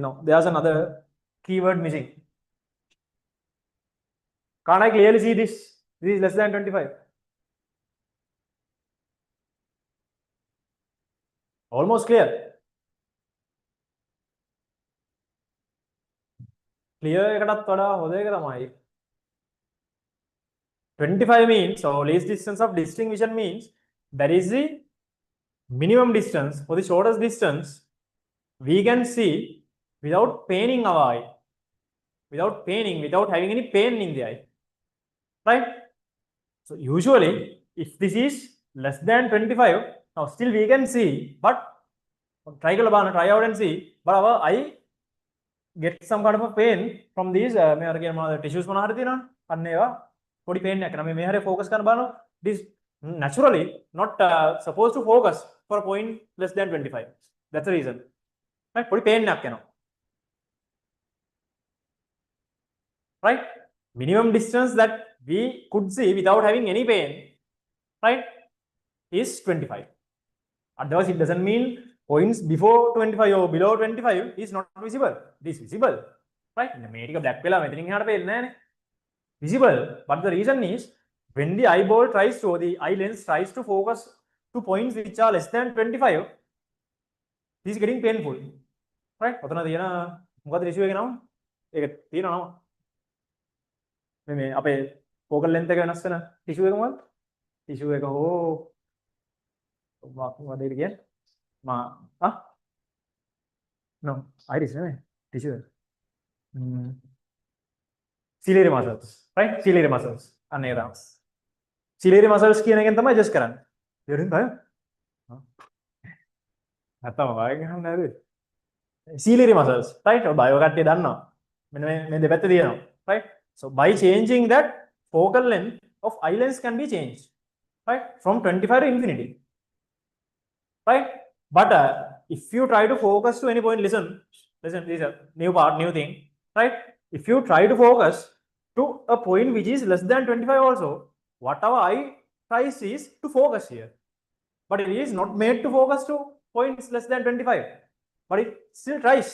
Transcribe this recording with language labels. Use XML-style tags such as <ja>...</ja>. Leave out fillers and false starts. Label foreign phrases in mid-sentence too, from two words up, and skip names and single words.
<en>No, there's another keyword missing. Can't I clearly see this? This is less than 25. Almost clear. Clear</en> <si>එකටත් වඩා හොඳ එක තමයි</si> <en>25 means, so least distance of distinct vision means that is the minimum distance or the shortest distance we can see without paining our eye, without having any pain in the eye, right? So usually if this is less than 25, now still we can see, but try out and see, but our eye get some kind of a pain from these tissues</en> <si>මොනවා හරි තියෙනවනේ අන්න ඒවා පොඩි pain එකක් කරනවා මේ හැරේ focus කරන බලනවා</si> <en>this naturally not supposed to focus for a point less than 25. That's the reason, right?</en> <si>පොඩි pain එකක් එනවා,</si> <en>right? Minimum distance that we could see without having any pain, right, is 25. Otherwise it doesn't mean points before 25 or below 25 is not visible. It is visible, right?</en> <si>මේ ටික black වෙලා මෙතනින් එහාට පේන්නේ නැහැනේ.</si> <en>Visible, but the reason is when the eyeball tries to, or the eye lens tries to focus to points which are less than 25, it is getting painful, right?</en> <si>ඔතන තියෙන මොකද issue එකේ නම? ඒක තියෙනවා නම. මේ අපේ</si> <en>focal length</en> <si>එක වෙනස් වෙන issue එක මොකක්ද? issue එක හෝ මොකද ඒක කියන්නේ? No, iris නෙමෙයි tissue එක.</si> <en>Ciliary muscles, right? Ciliary muscles.</en> <si>අන්න ඒක තමයි.</si> <en>Ciliary muscles</en> <si>කියන එකෙන් තමයි adjust කරන්නේ. තේරුණාද බය? නැත්තම් වයින් ගහන්න නේද?</si> <en>Ciliary muscles, right?</en> <si>ඔය බයෝ කට්ටිය දන්නවා. මෙන්න මේ දෙපැත්තේ තියෙනවා,</si> <en>right? So by changing that, focal length of eye lens can be changed, right? From 25 to infinity, right? But if you try to focus to any point, listen, this is a new thing, right? If you try to focus to a point which is less than 25 also, what our eye tries is to focus here, but it is not made to focus to points less than 25, but it still tries.</en>